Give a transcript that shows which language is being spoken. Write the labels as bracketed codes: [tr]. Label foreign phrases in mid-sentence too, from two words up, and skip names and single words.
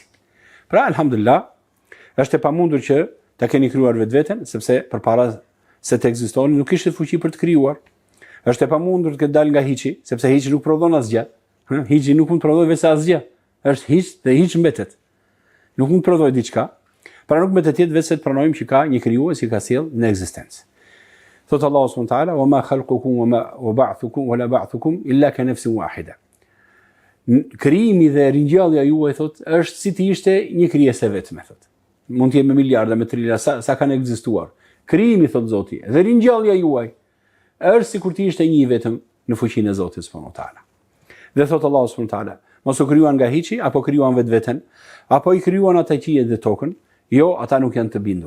[sq] Pra alhamdulillah, është e pamundur që ta keni krijuar vetveten, sepse përpara se të ekzistoni nuk kishte fuqi për të krijuar. Është e pamundur të dal nga hiçi, sepse hiçi nuk prodhon asgjë. Hiçi nuk mund të prodhojë vetë asgjë. Është hiç dhe hiç mbetet. Nuk mund të prodhojë diçka. Pra nuk mbetet vetë se të pranojmë që ka një krijues që ka sjell në ekzistencë. [ar] Thot الله سبحانه وتعالى: "وما خلقكم وبعثكم ولا بعثكم إلا كنفس واحدة." [sq] Krijimi dhe ringjallja juaj thot është si të ishte një krijesë vetme thot. Mund të jetë me miliarda, me triliarda sa kanë ekzistuar. Krijimi thot Zoti dhe ringjallja juaj është sikur të ishte një vetëm në fuqinë e Zotit [ar] سبحانه وتعالى. [sq] Dhe thot [ar] الله سبحانه وتعالى: [sq] "Mos u krijuan nga hiçi, apo krijuan vetveten, apo i krijuan ata qiejt dhe tokën, jo, ata nuk janë të bindur.